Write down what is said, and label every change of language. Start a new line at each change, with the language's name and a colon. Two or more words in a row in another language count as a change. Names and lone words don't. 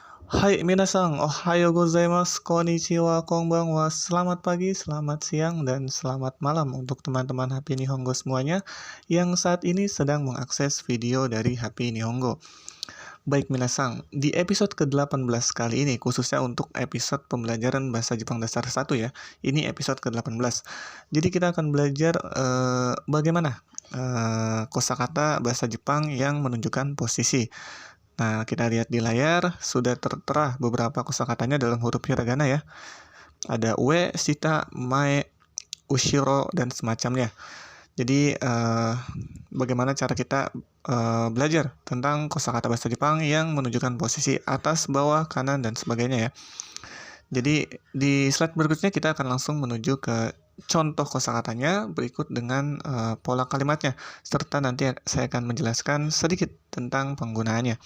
Japanese: Hai みなさん、おはようございます、こんにちは、こんばんは.
Indonesian: Selamat pagi, selamat siang, dan selamat malam untuk teman-teman HP Nihongo semuanya yang saat ini sedang mengakses video dari HP Nihongo. Baik minasan, di episode ke-18 kali ini, khususnya untuk episode pembelajaran bahasa Jepang dasar 1 ya. Ini episode ke-18. Jadi kita akan belajar bagaimana kosakata bahasa Jepang yang menunjukkan posisi. Nah, kita lihat di layar, sudah tertera beberapa kosakatanya dalam huruf hiragana ya.
Japanese: Ada 上、下、前、後ろ,
Indonesian: dan semacamnya. Jadi, bagaimana cara kita belajar tentang kosakata bahasa Jepang yang menunjukkan posisi atas, bawah, kanan, dan sebagainya ya. Jadi, di slide berikutnya kita akan langsung menuju ke contoh kosakatanya berikut dengan pola kalimatnya, serta nanti saya akan menjelaskan sedikit tentang penggunaannya.